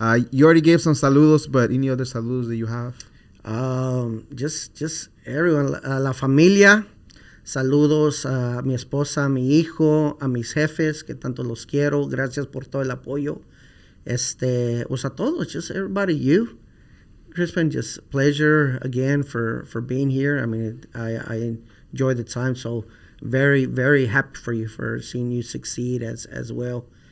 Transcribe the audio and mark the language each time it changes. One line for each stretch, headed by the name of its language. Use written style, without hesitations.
English: You already gave some saludos, but any other saludos that you have? Just everyone,
Spanish: la familia. Saludos a mi esposa, a mi hijo, a mis jefes, que tanto los quiero. Gracias por todo el apoyo. Pues a todos,
English: just everybody, you. Crispin, just pleasure again for being here. I mean, I enjoy the time, so very, very happy for you, for seeing you succeed as well.